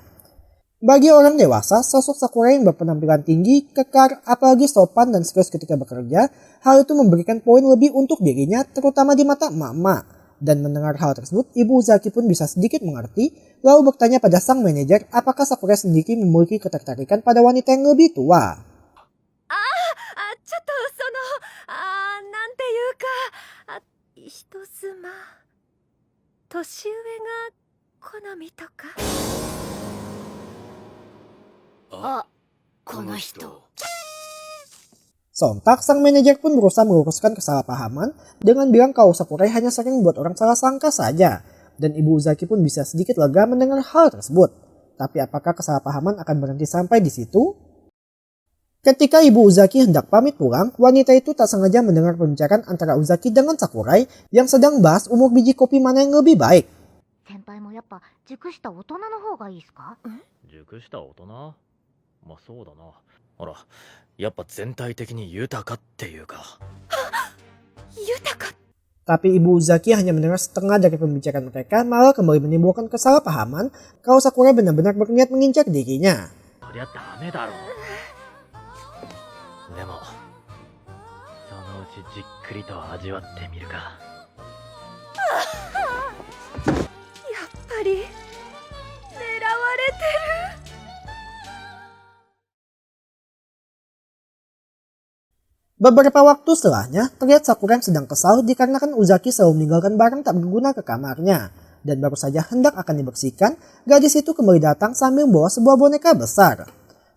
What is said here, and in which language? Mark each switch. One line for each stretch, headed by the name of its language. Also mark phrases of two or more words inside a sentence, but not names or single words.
Indonesian: Bagi orang dewasa, sosok Sakura yang berpenampilan tinggi, kekar, apalagi sopan dan serius ketika bekerja, hal itu memberikan poin lebih untuk dirinya, terutama di mata emak-emak. Dan mendengar hal tersebut, ibu Uzaki pun bisa sedikit mengerti, lalu bertanya pada sang manajer apakah Sakura sendiri memiliki ketertarikan pada wanita yang lebih tua.
Japanese: ちょっとなんていうか、人妻、年上が好みとか。あ、この人。
Indonesian: Sontak, sang manajer pun berusaha meluruskan kesalahpahaman dengan bilang kalau Sakurai hanya sering membuat orang salah sangka saja. Dan ibu Uzaki pun bisa sedikit lega mendengar hal tersebut. Tapi apakah kesalahpahaman akan berhenti sampai di situ? Ketika ibu Uzaki hendak pamit pulang, wanita itu tak sengaja mendengar pembicaraan antara Uzaki dengan Sakurai yang sedang bahas umur biji kopi mana yang lebih baik.
Japanese: 先輩もやっぱ熟した大人の方がいいですか？熟した大人？まあそうだな。ほら、やっぱ全体的に豊かっていうか。豊か。
Indonesian: Tapi ibu Uzaki hanya mendengar setengah dari pembicaraan mereka, malah kembali menimbulkan kesalahpahaman kalau Sakurai benar-benar berniat mengincar dirinya.
Japanese: そりゃダメだろ。でも、そのうちじっくりと味わってみるか。やっぱり狙われてる。
Indonesian: Beberapa waktu setelahnya, terlihat Sakura yang sedang kesal dikarenakan Uzaki selalu meninggalkan barang tak berguna ke kamarnya. Dan baru saja hendak akan dibersihkan, gadis itu kembali datang sambil membawa sebuah boneka besar.